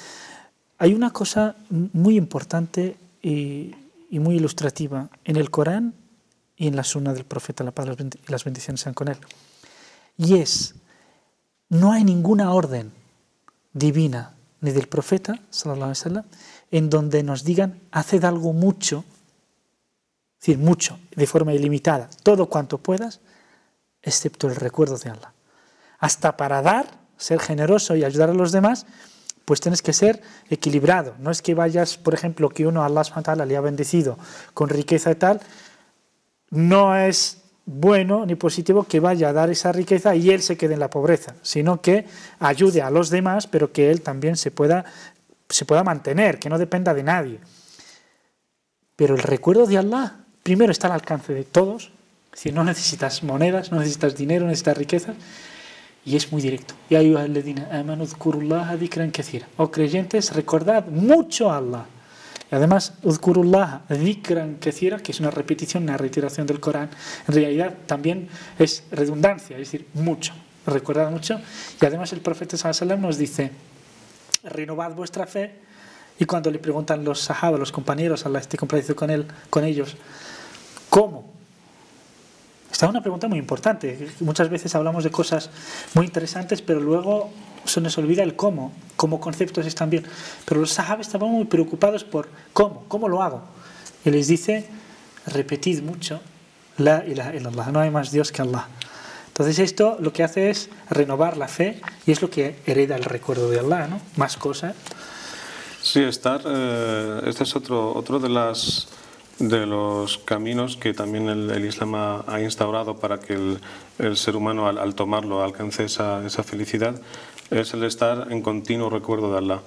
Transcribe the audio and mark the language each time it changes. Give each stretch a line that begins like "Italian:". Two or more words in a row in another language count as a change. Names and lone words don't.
Spanish: Hay una cosa muy importante y muy ilustrativa en el Corán y en la Sunna del Profeta, la paz y las bendiciones sean con él. Y es, no hay ninguna orden divina ni del Profeta,
Arabic: صلى الله عليه وسلم,
Spanish: en donde nos digan, haced algo mucho, es decir, mucho, de forma ilimitada, todo cuanto puedas, excepto el recuerdo de Allah. Hasta para dar, ser generoso y ayudar a los demás, pues tienes que ser equilibrado. No es que vayas, por ejemplo, que uno a Allah
Arabic: سبحانه وتعالى
Spanish: le ha bendecido con riqueza y tal, no es bueno ni positivo que vaya a dar esa riqueza y él se quede en la pobreza, sino que ayude a los demás, pero que él también se pueda mantener, que no dependa de nadie. Pero el recuerdo de Allah, primero está al alcance de todos, es decir, no necesitas monedas, no necesitas dinero, no necesitas riquezas, y es muy directo.
Arabic: يا أيها الذين آمنوا اذكروا الله ذكرا كثيرا.
Spanish: Oh creyentes, recordad mucho a Allah. Y además,
Arabic: اذكروا الله ذكرا كثيرا,
Spanish: que es una repetición, una reiteración del Corán, en realidad también es redundancia, es decir, mucho. Recordad mucho. Y además el profeta
Arabic: صلى الله عليه وسلم
Spanish: nos dice, renovad vuestra fe. Y cuando le preguntan los sahaba, los compañeros, Allah esté complacido con ellos, ¿cómo? Esta es una pregunta muy importante. Muchas veces hablamos de cosas muy interesantes, pero luego se nos olvida el cómo. Como conceptos están bien. Pero los sahabas estaban muy preocupados por cómo lo hago. Y les dice, repetid mucho,
Arabic: لا إله إلا الله,
Spanish: no hay más Dios que Allah. Entonces esto lo que hace es renovar la fe y es lo que hereda el recuerdo de Allah, ¿no? Más cosas. Sí, este es otro de los caminos que también el Islam ha instaurado para que el ser humano al tomarlo alcance esa felicidad, es el estar en continuo recuerdo de Allah.